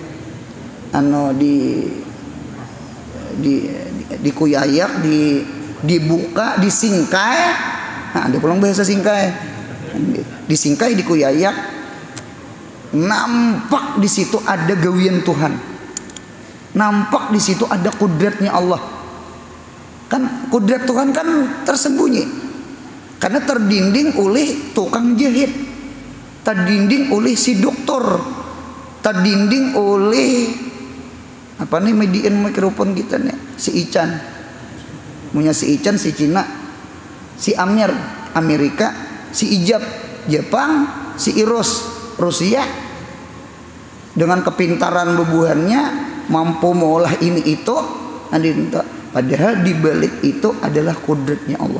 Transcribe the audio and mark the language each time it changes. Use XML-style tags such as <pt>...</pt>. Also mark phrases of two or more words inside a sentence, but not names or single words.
<bjn>Dikuyayak, dibuka, disingkai. Nah, ada pulang bahasa singkai. Disingkai, dikuyayak. Nampak di situ ada gawian Tuhan. Nampak di situ ada kudratnya Allah. Kan kudrat Tuhan kan tersembunyi. Karena terdinding oleh tukang jahit, terdinding oleh si dokter, terdinding oleh median mikrofon kita nih, si Ican, punya si Ican, si Cina, si Amir, Amerika, si Ijab, Jepang, si Iros, Rusia, dengan kepintaran bebuhannya mampu mengolah ini itu, padahal di balik itu adalah kudratnya Allah.</bjn>